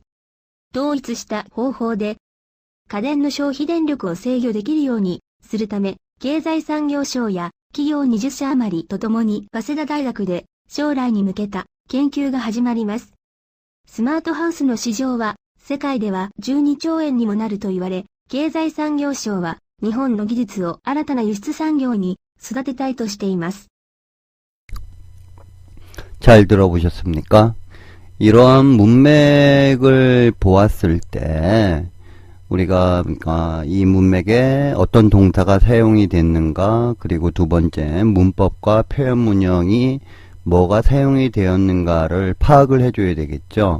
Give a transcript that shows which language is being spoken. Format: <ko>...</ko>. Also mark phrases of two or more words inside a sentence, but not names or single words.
<ja>統一した方法で、家電の消費電力を制御できるようにするため、経済産業省や企業20社余りとともに早稲田大学で将来に向けた研究が始まります。スマートハウスの市場は世界では12兆円にもなると言われ、経済産業省は日本の技術を新たな輸出産業に育てたいとしています。</ja> <ko>잘 들어보셨습니까? 이러한 문맥을 보았을 때 우리가 이 문맥에 어떤 동사가 사용이 됐는가, 그리고 두 번째 문법과 표현 문형이 뭐가 사용이 되었는가를 파악을 해줘야 되겠죠.</ko>